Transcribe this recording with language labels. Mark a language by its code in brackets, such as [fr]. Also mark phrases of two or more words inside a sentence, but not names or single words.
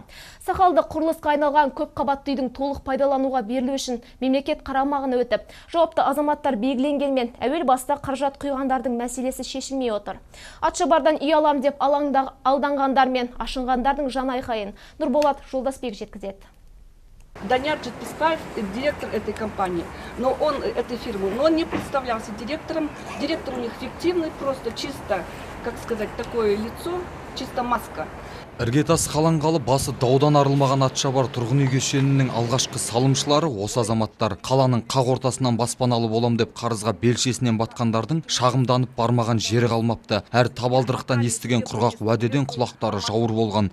[kk] Сақалды құрылысқа айналған көп қабатты үйдің толық пайдалануға берілу үшін мемлекет қарамағына өтіп, жауапты азаматтар белгіленгенмен әуел баста қаражат құйғандардың мәселесі шешілмей отыр. Атшабардан үй алам деп алданғандар мен ашынғандардың жан айқайын Нұрболат Жолдасбек жеткізеді. [ru] Данияр Жетписбаев, директор этой компании, этой фирмы, но он не представлялся директором. Директор у них фиктивный, просто чисто, как сказать, такое лицо, чисто маска. [kk] Іргетас қаланғалы басы даудан арылмаған Атшабар тұрғын үй кешенінің алғашқы салымшылары осы азаматтар. Қаланың қақ ортасынан баспаналы болам деп қарызға белшесінен батқандардың шағымданып бармаған жері қалмапты. Әр табалдырықтан естіген құрғақ уәдеден құлақтары жауыр болған.